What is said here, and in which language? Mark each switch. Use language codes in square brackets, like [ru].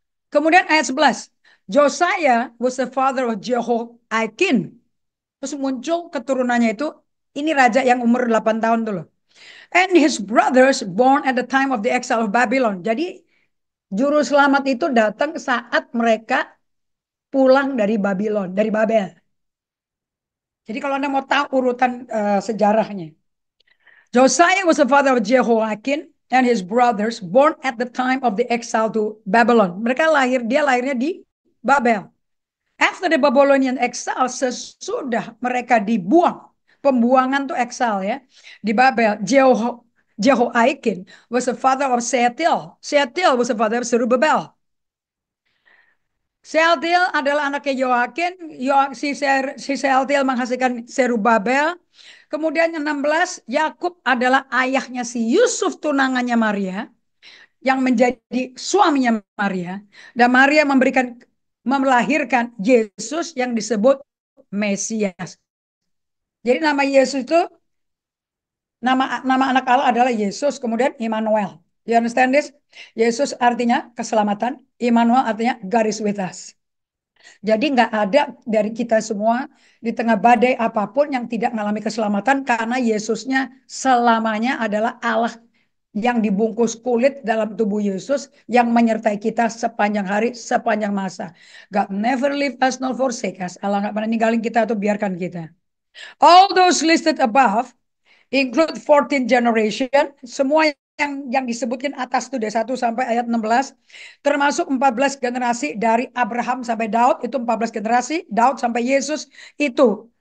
[id] Kemudian ayat 11, [en] Josiah was the father of Jehoiakim. [id] Terus muncul keturunannya itu, ini raja yang umur 8 tahun tuh loh. [en] And his brothers born at the time of the exile of Babylon. [id] Jadi juru selamat itu datang saat mereka pulang dari Babylon, dari Babel. Jadi kalau Anda mau tahu urutan sejarahnya. [en] Josiah was the father of Jehoiakim and his brothers born at the time of the exile to Babylon. [id] Dia lahirnya di Babel. [en] After the Babylonian exile, [id] sesudah mereka dibuang, pembuangan tuh exile ya, di Babel, [en] Jehoiakim was the father of Shealtiel. Shealtiel was the father of Zerubbabel. [id] Shealtiel adalah anaknya Yoakim, si Shealtiel menghasilkan Zerubbabel. Kemudian yang 16, Yakub adalah ayahnya si Yusuf tunangannya Maria, yang menjadi suaminya Maria. Dan Maria melahirkan Yesus yang disebut Mesias. Jadi nama Yesus itu, nama anak Allah adalah Yesus, kemudian Immanuel. [en] You understand this? [id] Yesus artinya keselamatan, Immanuel artinya [en] God is with us. [id] Jadi nggak ada dari kita semua di tengah badai apapun yang tidak mengalami keselamatan karena Yesusnya selamanya adalah Allah yang dibungkus kulit dalam tubuh Yesus yang menyertai kita sepanjang hari, sepanjang masa. [en] God never leave us nor forsake us. [id] Allah nggak pernah ninggalin kita atau biarkan kita. [en] All those listed above include 14 generation, [id] semua yang disebutkan atas itu dari 1 sampai ayat 16, termasuk 14 generasi dari Abraham sampai Daud, itu 14 generasi, Daud sampai Yesus itu.